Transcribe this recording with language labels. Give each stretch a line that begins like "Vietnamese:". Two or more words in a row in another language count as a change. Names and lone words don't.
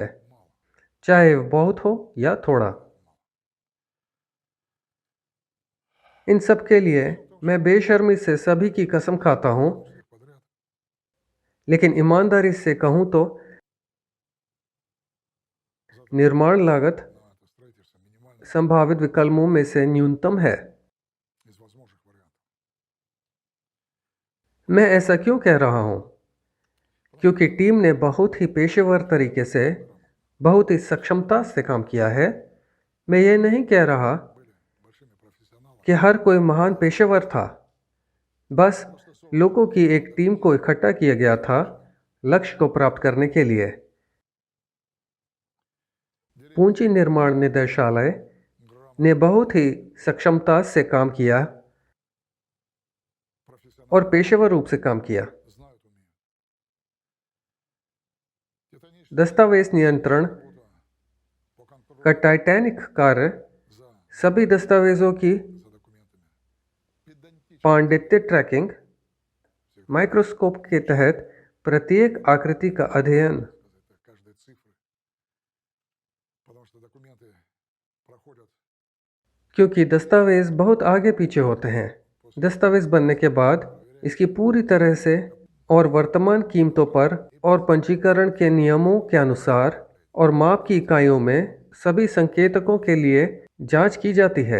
Russian: мало.
Hindi: चाहे वह बहुत हो या थोड़ा। इन सब के लिए मैं बेशर्मी से सभी की कसम खाता हूँ,
Russian: Всех подряд.
Hindi: लेकिन ईमानदारी से कहूँ तो निर्माण लागत
Russian: На это строительство минимально
Hindi: संभावित विकल्पों में से न्यूनतम है।
Russian: из возможных вариантов.
Hindi: मैं ऐसा क्यों कह रहा हूँ? क्योंकि टीम ने बहुत ही पेशेवर तरीके से, बहुत ही सक्षमता से काम किया है। मैं ये नहीं कह रहा
Russian: Были большими профессионалами.
Hindi: कि हर कोई महान पेशेवर था। बस लोगों की एक टीम को इकट्ठा किया गया था लक्ष्य को प्राप्त करने के लिए। पूंजी निर्माण निदेशालय ने बहुत ही सक्षमता से काम किया
Russian: Профессионалы
Hindi: और पेशेवर रूप से काम किया।
Russian: знают, умеют. Титаническая
Hindi: दस्तावेज नियंत्रण
Russian: работа по контролю
Hindi: का टाइटैनिक कार्य
Russian: за
Hindi: सभी दस्तावेजों की
Russian: за документами. Педантично
Hindi: पांडित्य ट्रैकिंग माइक्रोस्कोप के तहत प्रत्येक आकृति का अध्ययन,
Russian: сказать так, каждой цифры, потому что документы проходят
Hindi: क्योंकि दस्तावेज़ बहुत आगे पीछे होते हैं। दस्तावेज़ बनने के बाद इसकी पूरी तरह से और वर्तमान कीमतों पर और पंजीकरण के नियमों के अनुसार और माप की इकाइयों में सभी संकेतकों के लिए जांच की जाती है।